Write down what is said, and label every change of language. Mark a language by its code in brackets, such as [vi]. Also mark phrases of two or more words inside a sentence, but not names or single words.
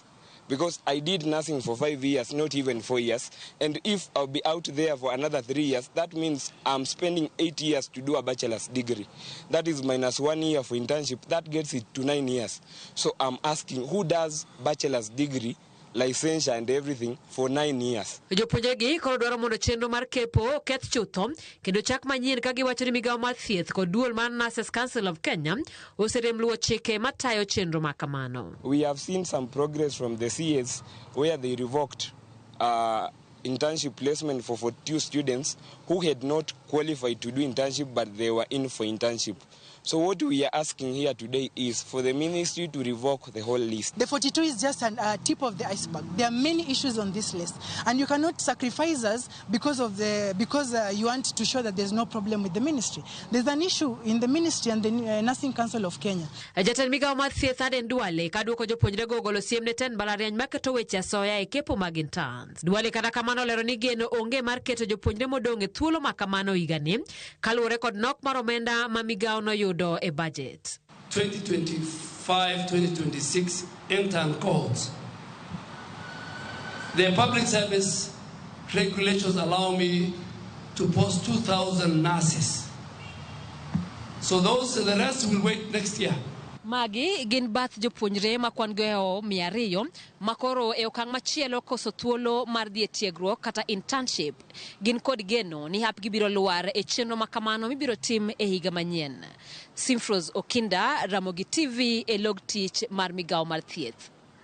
[en] Because I did nothing for 5 years, not even 4 years. And if I'll be out there for another 3 years, that means I'm spending 8 years to do a bachelor's degree. That is minus 1 year for internship. That gets it to 9 years. So I'm asking, who does bachelor's degree, licensure and everything for 9 years? [luo] Jopuonjregi koro dwaro mondo chenro mar kepo keth chutho kendo chak manyien ka giwacho ni migao mar thieth kod duol mar Nurses Council of Kenya oserem luwo chike matayo chenro makamano. [en] We have seen some progress from the CS where they revoked internship placement for 42 students who had not qualified to do internship but they were in for internship. So what we are asking here today is for the ministry to revoke the whole list. The 42 is just a tip of the iceberg. There are many issues on this list, and you cannot sacrifice us because you want to show that there's no problem with the ministry. There's an issue in the ministry and the Nursing Council of Kenya. [luo] Jatend migao mar thieth Aden Duale kaduoko jopuonjrego golo siem ne ten mbalariany maketo weche asoya e kepo mag interns. Duale kata kamano olero ni geno onge mar keto jopuonjre modong' e thuolo makamano higani kaluwore kod nok mar omenda ma migao no yudo [en] a budget. 2025-2026 intern cohorts. The public service regulations allow me to post 2,000 nurses. So the rest will wait next year. [luo] Magi gin bath jopuonjre ma kwan goeo 200 makoro e okang' machielo koso thuolo mar dhi e tiegruok kata internship. Gin kod geno ni hapgi biro luar e chenro makamano mibiro tim e higa manyien. Simfros Okinda, Ramogi TV e log tich mar migao mar thieth.